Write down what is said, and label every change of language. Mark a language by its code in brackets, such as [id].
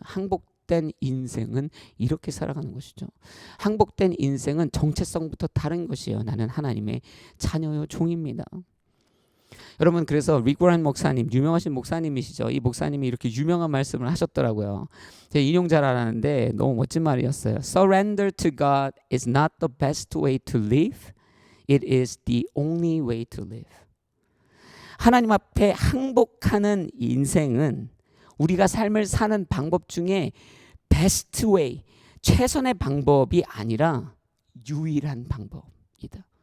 [ko] 항복된 인생은 이렇게 살아가는 것이죠. 항복된 인생은 정체성부터 다른 것이에요. 나는 하나님의 자녀요 종입니다. 여러분, 그래서 릭 워런 목사님, 유명하신 목사님이시죠. 이 목사님이 이렇게 유명한 말씀을 하셨더라고요. 제가 인용 잘 안 하는데 너무 멋진 말이었어요. [en] Surrender to God is not the best way to live. It is the only way to live. [ko] 하나님 앞에 항복하는 인생은 우리가 삶을 사는 방법 중에 best way, 최선의 방법이 아니라 유일한 방법이다.